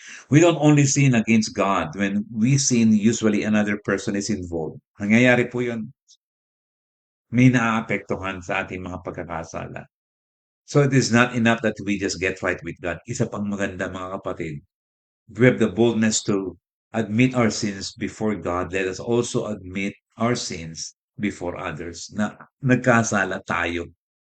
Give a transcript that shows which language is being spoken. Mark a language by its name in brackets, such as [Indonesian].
[English] We don't only sin against God. When we sin, usually another person is involved. [Filipino] Nangyayari po yun. May naaapektuhan sa ating mga pagkakasala. [English] So it is not enough that we just get right with God. [Filipino] Isa pang maganda mga kapatid. [English] We have the boldness to admit our sins before God. Let us also admit our sins before others [Filipino] na nagkasala tayo.